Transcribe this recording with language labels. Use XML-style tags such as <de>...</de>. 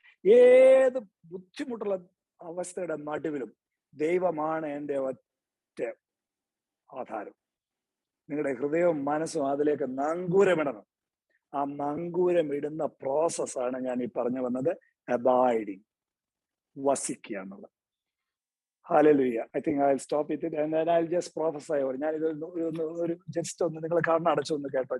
<ml>ഏത് ബുദ്ധിമുട്ടുള്ള അവസ്ഥയുടെ നടുവിലും ദൈവമാണ് എൻ്റെ ഒറ്റ ആധാരം. നിങ്ങളുടെ ഹൃദയവും മനസ്സും അതിലേക്ക് നങ്കൂരമിടണം. ആ നങ്കൂരമിടുന്ന പ്രോസസ്സാണ് ഞാൻ ഈ പറഞ്ഞു വന്നത്, അബൈഡിങ്, വസിക്കുക എന്നുള്ളത്.</ml> <en>Hallelujah. I think I'll stop it and then I'll just prophesy over.</en> <ml>ഞാൻ ഇത് ഒരു ജസ്റ്റ് ഒന്ന് നിങ്ങൾ കണ്ണടച്ചൊന്ന് കേട്ടോ.</ml>